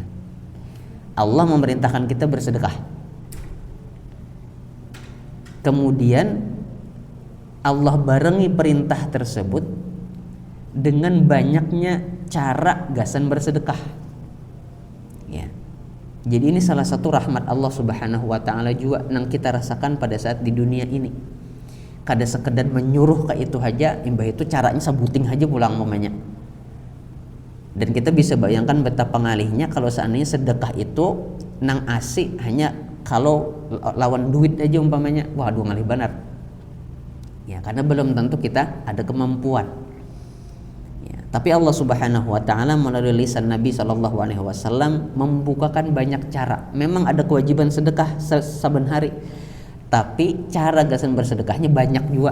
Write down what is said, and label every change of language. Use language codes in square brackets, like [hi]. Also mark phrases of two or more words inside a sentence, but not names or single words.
[id] Allah memerintahkan kita bersedekah. Kemudian Allah barengi perintah tersebut dengan banyaknya cara gasan bersedekah. Ya. Jadi ini salah satu rahmat Allah [ar] سبحانه وتعالى [id] juga yang kita rasakan pada saat di dunia ini. [bjn] Kada sekedar menyuruh ke itu aja, imbah itu caranya sabuting aja pulang mamanya. Dan kita bisa bayangkan betapa ngalihnya kalau seandainya sedekah itu nang asik hanya kalau lawan duit aja umpamanya. Waduh, ngalih benar. [id] Ya, karena belum tentu kita ada kemampuan. Ya, tapi Allah [ar] سبحانه وتعالى [id] melalui lisan Nabi [ar] صلى الله عليه وسلم [id] membukakan banyak cara. Memang ada kewajiban sedekah saben hari. Tapi cara gasan bersedekahnya banyak juga.